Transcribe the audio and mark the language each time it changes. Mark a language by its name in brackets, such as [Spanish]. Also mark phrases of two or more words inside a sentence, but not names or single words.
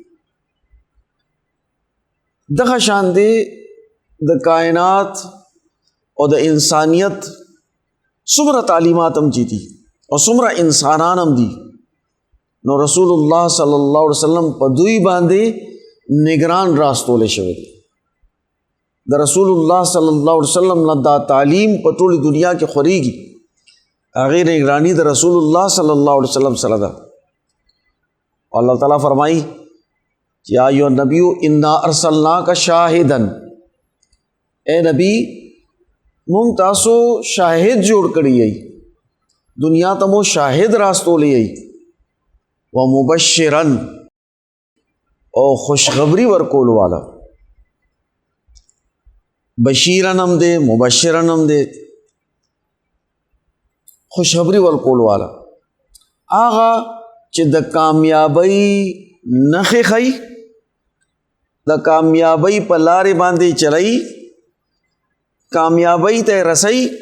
[Pashto] دغه شان دی د کائنات او د انسانیت څومره تعلیمات هم چې دي او څومره انسانان هم دي، نو رسول الله صلی الله علیه وسلم په دوی باندې نگران راستولی شوی دی. د رسول الله صلی الله علیه وسلم نه دا تعلیم په ټولې دنیا کې خورېږي، هغې نگرانی د رسول الله صلی الله علیه وسلم سره ده. اللہ تعالیٰ فرمائی [Arabic] یا ایھا النبی انا ارسلناک شاہدا، [Pashto] اے نبی مونږ تاسو شاهد جوړ کړی یی، دنیا ته مو شاهد راستولی یی، ومبشرا او خوشخبری ورکول والا، بشیرن هم دے مبشرن هم دے، خوشخبری ورکول والا آغا چې د کامیابی نخې خی، د کامیابی په لارې باندې چلی، کامیابی ته رسی،